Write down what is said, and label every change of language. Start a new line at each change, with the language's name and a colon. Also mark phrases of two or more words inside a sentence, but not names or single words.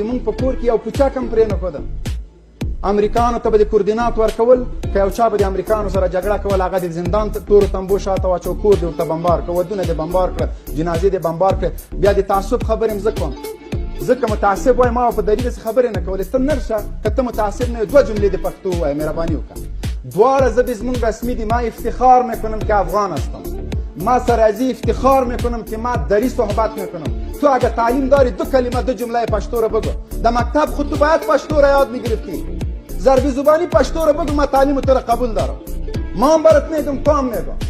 Pashto: مونږ په کور کې یو پوچک هم پرې نه ښوده امریکانو ته به د کوردینات ورکول که یو چا به د امریکانو سره جګړه کول هغه د زندان تورو تنبو شاته واچو کور دې ورته بمبار کړه ودونه دې بمبار کړه جنازې دې بمبار کړه بیا د تعصب خبرې هم زه کوم ځکه متعصب وای ما په دلیل داسې خبرې نه کولې ته نرشه که ته متعصب نه یې دوه جملې د پښتو ووایه مهرباني وکړه دوباره زه زمون رسمی دی
Persian: ما افتخار میکنم که افغان هستم ما سر از افتخار میکنم که ما دری صحبت میکنم تو اگه تعلیم داری 2 کلمه 2 جمله پشتو رو بگو در مکتب خود تو باید پشتو رو یاد میگرفتی ضربی زبانی پشتو رو بگو ما تعلیم تو رو قبول دارم ما هم برات میگم تو هم میگم